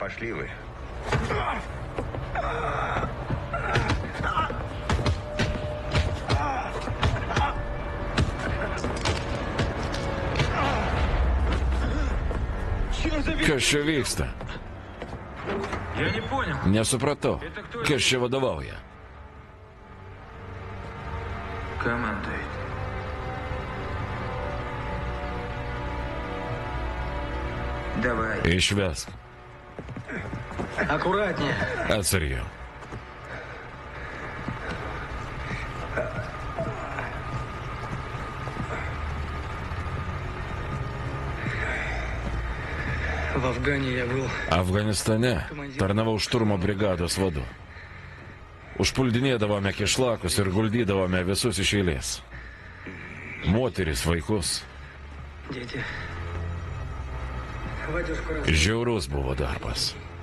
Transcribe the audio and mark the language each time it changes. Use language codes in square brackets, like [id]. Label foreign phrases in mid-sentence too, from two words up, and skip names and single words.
[lt] Kas čia vyksta? Nesupratau. Kas čia vadovauja? [ru] Командует. Давай. [lt] Išvesk. [ru] Аккуратнее. [lt] Atsargiau. [ru] В Афгане я был. [lt] Afganistane tarnavau šturmo brigados vadu. Užpuldinėdavome kišlakus ir guldydavome visus iš eilės. Moteris, vaikus. Žiaurus buvo darbas.